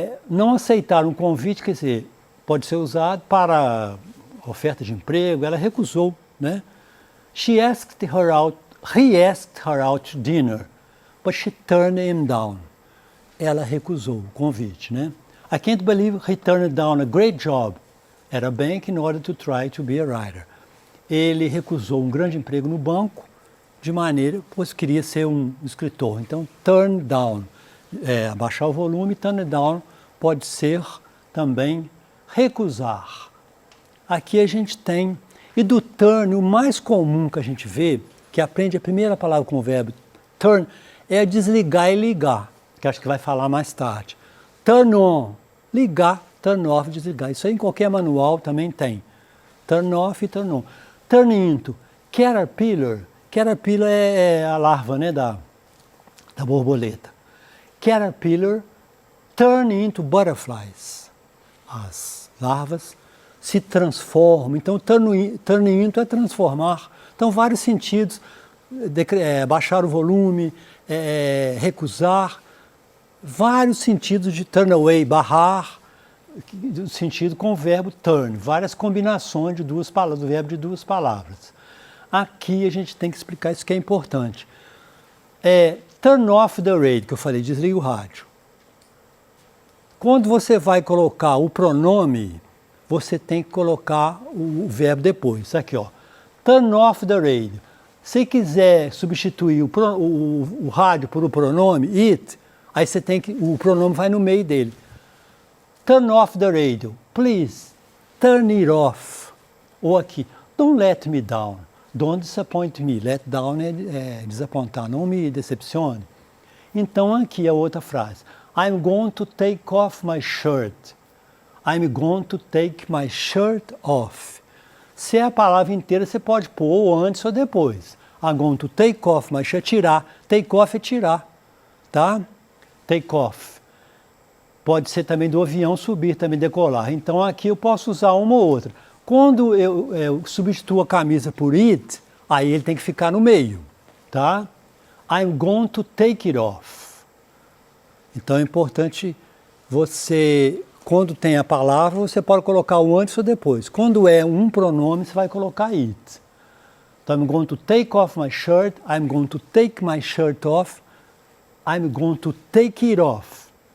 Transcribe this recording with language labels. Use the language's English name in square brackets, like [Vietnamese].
[Portuguese] Não aceitar um convite, quer dizer, pode ser usado para oferta de emprego, ela recusou, né? [English] He asked her out to dinner, but she turned him down. [Portuguese] Ela recusou o convite, né? [English] I can't believe he turned down a great job at a bank in order to try to be a writer. [Portuguese] Ele recusou um grande emprego no banco de maneira, pois queria ser um escritor. Então, turn down, abaixar o volume, turn down pode ser também recusar. Aqui a gente tem, e do turn, o mais comum que a gente vê, que aprende a primeira palavra com o verbo turn, é desligar e ligar, que acho que vai falar mais tarde. Turn on, ligar, turn off, desligar. Isso aí em qualquer manual também tem. Turn off e turn on. Turn into, caterpillar. Caterpillar é a larva, né, da borboleta. [English] Caterpillar turn into butterflies. [Portuguese] As larvas se transformam. Então, turn into é transformar. Então, vários sentidos. Baixar o volume, recusar. Vários sentidos de turn away, barrar, sentido com o verbo turn. Várias combinações de duas palavras, do verbo de duas palavras. Aqui a gente tem que explicar isso que é importante. [English] Turn off the radio, [Portuguese] que eu falei, desliga o rádio. Quando você vai colocar o pronome, você tem que colocar o verbo depois. Aqui, ó. [English] Turn off the radio. [Portuguese] Se quiser substituir o rádio por o pronome it, aí você tem que, o pronome vai no meio dele. [English] Turn off the radio. Please, turn it off. [Portuguese] Ou aqui, [English] don't let me down. Don't disappoint me. [Portuguese] Let down é desapontar, não me decepcione. Então aqui a outra frase. [English] I'm going to take off my shirt. I'm going to take my shirt off. [Portuguese] Se é a palavra inteira, você pode pôr ou antes ou depois. [English] I'm going to take off my shirt, tirar. [Portuguese] Take off é tirar, tá? Take off. Pode ser também do avião subir, também decolar. Então aqui eu posso usar uma ou outra. Quando eu substituo a camisa por it, aí ele tem que ficar no meio, tá? [English] I'm going to take it off. [Portuguese] Então é importante você, quando tem a palavra, você pode colocar o antes ou depois. Quando é um pronome, você vai colocar it. [English] Então, I'm going to take off my shirt, I'm going to take my shirt off, I'm going to take it off.